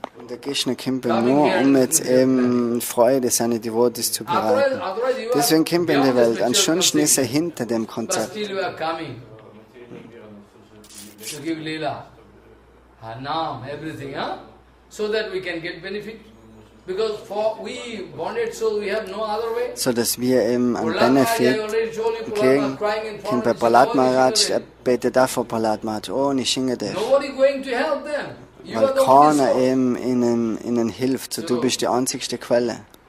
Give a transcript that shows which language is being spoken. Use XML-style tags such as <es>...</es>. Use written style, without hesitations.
<de>Der Krishna kommt nur, um jetzt eben Freude seine Devotees zu bereiten. Deswegen kommt er in die Welt. Ansonsten ist er hinter dem Konzept.</de> <en>To give lila, nam, everything, so that we can get benefit. Because for we bonded soul, we have no other way.</en> <de>So dass wir eben einen Benefit kriegen. Kommt bei Prahlad Maharaj, er betet auch vor Prahlad Maharaj, oh Nishingadev. Weil keiner eben ihnen hilft, so du bist die einzigste Quelle.</de>